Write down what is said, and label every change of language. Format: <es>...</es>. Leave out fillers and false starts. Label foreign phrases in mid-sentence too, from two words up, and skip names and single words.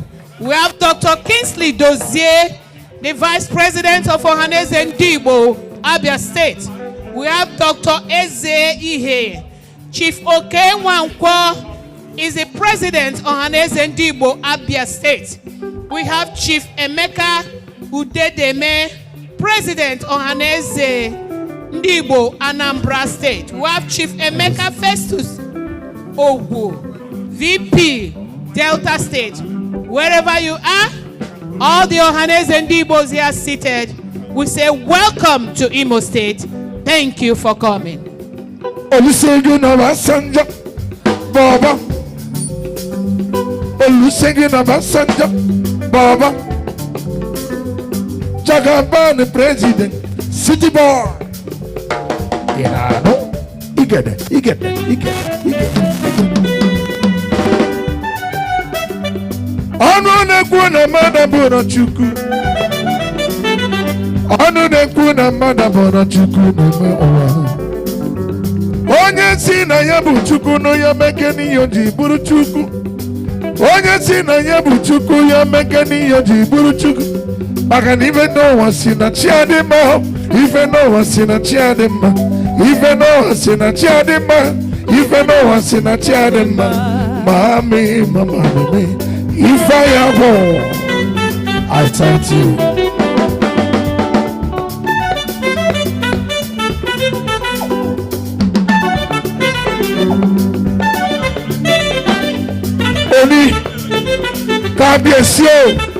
<en>We have Dr. Kingsley Dozie, the Vice President of Ohanaeze Ndị Igbo, Abia State. We have Dr. Eze Ihe. Chief Oke Nwankwo is the President of Ohanaeze Ndị Igbo, Abia State. We have Chief Emeka Udedeme, President of Ohanaeze Ndị Igbo, Anambra State. We have Chief Emeka Festus Ogwu, VP, Delta State. Wherever you are, all the Ohanaeze Ndị Igbos here seated, we say welcome to Imo State. Thank you for coming. Olusegun Obasanjo, Baba. Olusegun Obasanjo, Baba. Jagaban President, City Boy. You get it.</en> <ig>Ọnụ na-ekwu na mmadụ bụrụ Chukwu. Ọnụ na-ekwu na mmadụ bụrụ Chukwu n'ime ụwa. Onye si na ya bụ Chukwu na ya meke n'ihe ji bụrụ Chukwu. Onye si na ya bụ Chukwu ya meke n'ihe ji bụrụ Chukwu. Maka na ife n'ụwa si na chi adị mma. Ife n'ụwa si na chi adị mma. Ife n'ụwa si na chi adị mma. Ife n'ụwa si na chi adị mma.</ig> <en>Mami, mama, mami. If I ever, I thank you.</en> <yo>Oni, Kabiesio.</yo>